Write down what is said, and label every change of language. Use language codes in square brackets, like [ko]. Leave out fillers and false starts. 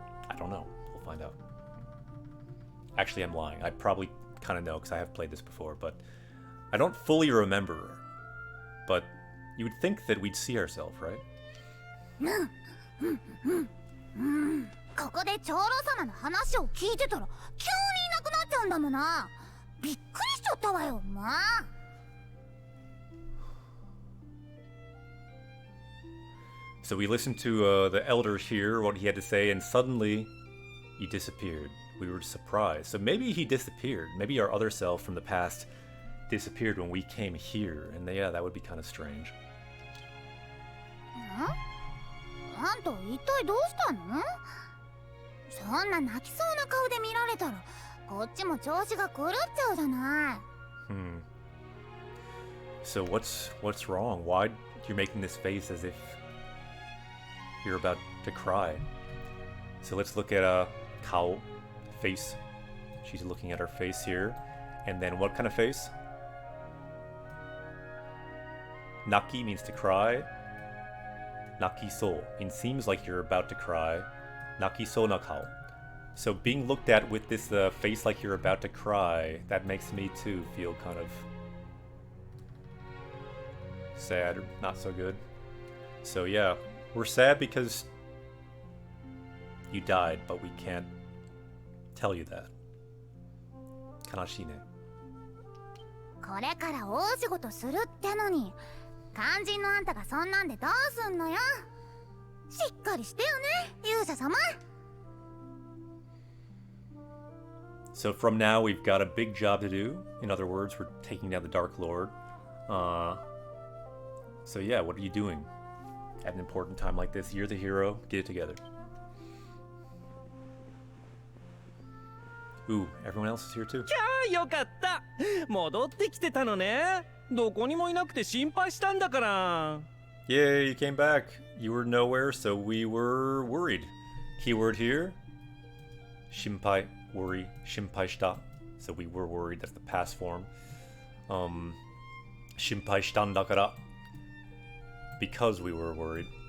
[en] I don't know. We'll find out. Actually, I'm lying. I probably kind of know because I have played this before, but I don't fully remember. But you would think that we'd see ourselves, right? [ja] ここで長老様の話を聞いてたら急にいなくなっちゃうんだもんな。びっくりしちゃったわよ、まあ。 [en] So we listened to the elder hear what he had to say, and suddenly he disappeared. We were surprised. So maybe he disappeared. Maybe our other self from the past disappeared when we came here, and yeah, that would be kind of strange. [ja] あんた一体どうしたの？そんな泣きそうな顔で見られたらこっちも調子が狂っちゃうじゃない。 [en] So what's wrong? Why you're making this face as if you're about to cry? So let's look at Kao face. She's looking at her face here. And then what kind of face? Naki means to cry. Naki-so means seems like you're about to cry. [ja] Naki-so na kao. [en] So being looked at with this face like you're about to cry, that makes me too feel kind of sad, or not so good. So yeah, we're sad because you died, but we can't tell you that. [ja] Kanashii ne. これから大仕事するってのに肝心のあんたがそんなんでどうすんのよ。しっかりしてよね、勇者様。 [en] So from now we've got a big job to do. In other words, we're taking down the Dark Lord. So yeah, what are you doing at an important time like this? You're the hero. Get it together. Ooh, everyone else is here too. [ja] よかった。戻ってきてたのね。どこにもいなくて心配したんだから。 [en] Yay, you came back. You were nowhere, so we were worried. Keyword here. Shinpai, worry, [ja] shinpai shita. [en] So we were worried, that's the past form. [ja] Shinpai shitan dakara. [en] Because we were worried.